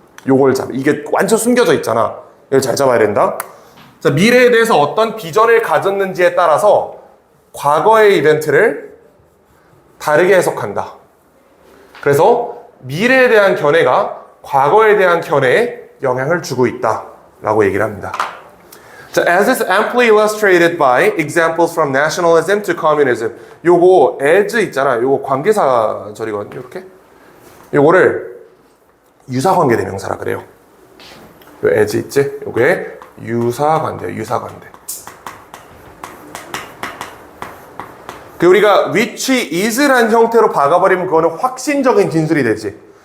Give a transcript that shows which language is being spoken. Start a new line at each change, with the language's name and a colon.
Korean: 요걸 이게 완전 숨겨져 있잖아. 이걸 잘 잡아야 된다. 자, 미래에 대해서 어떤 비전을 가졌는지에 따라서 과거의 이벤트를 다르게 해석한다. 그래서 미래에 대한 견해가 과거에 대한 견해에 영향을 주고 있다라고 얘기를 합니다.
English: 자, as is amply illustrated by examples from nationalism to communism.
Korean: 요거 as 있잖아. 요거 관계사절이거든요. 이렇게. 요거를 유사관계 대명사라 그래요. 요 as 있지? 요게 유사관계예요. 유사관계. 그 우리가 which is란 형태로 박아버리면 그거는 확신적인 진술이 되지.